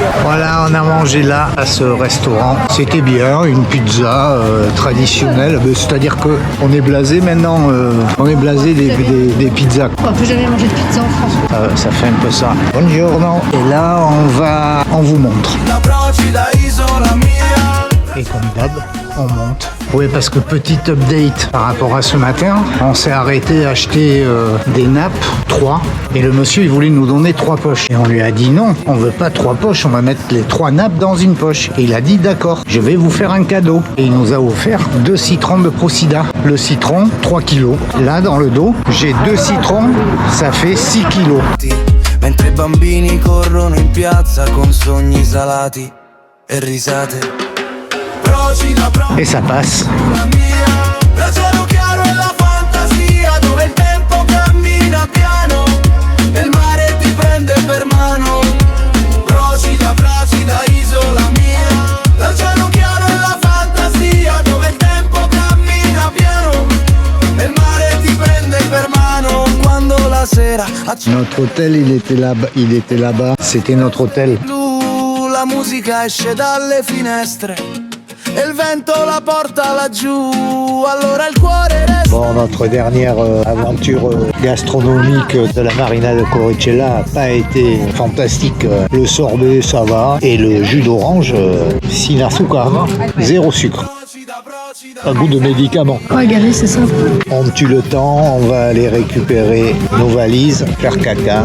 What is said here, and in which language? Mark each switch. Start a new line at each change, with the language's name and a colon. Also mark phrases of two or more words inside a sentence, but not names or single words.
French: Voilà, on a mangé là, à ce restaurant. C'était bien, une pizza traditionnelle. C'est-à-dire qu'on est blasé maintenant. On est blasé des pizzas. On peut jamais manger de pizza en France. Ça fait un peu ça. Buongiorno. Et là, on vous montre.
Italian: La procida isola mia.
French: Et comme d'hab, on monte. Oui, parce que petit update par rapport à ce matin, on s'est arrêté à acheter des nappes, 3. Et le monsieur, il voulait nous donner 3 poches. Et on lui a dit non, on veut pas 3 poches, on va mettre les 3 nappes dans une poche. Et il a dit d'accord, je vais vous faire un cadeau. Et il nous a offert 2 citrons de Procida. Le citron, 3 kilos. Là, dans le dos, j'ai 2 citrons, ça fait 6 kilos.
Italian: Mentre i bambini corrono in piazza con sogni salati e risate. Procida,
French: Et ça passe.
Italian: procida mia. Il cielo chiaro e la fantasia dove il tempo cammina piano e il mare ti prende per mano. Procida, procida isola mia. Il cielo chiaro e la fantasia dove il tempo cammina piano e il mare ti prende per mano. Quando la sera
French: Notre hôtel, il était là-bas. C'était notre hôtel.
Italian: la musica esce dalle finestre e il vento la porta laggiù, allora il cuore resta.
French: Bon, notre dernière aventure gastronomique de la Marina de Coricella n'a pas été fantastique. Le sorbet, ça va. Et le jus d'orange,
Spanish: sin azúcar,
French: 0 sucre. Un goût de médicament. Ouais, gavé, c'est ça. On tue le temps, on va aller récupérer nos valises, faire caca.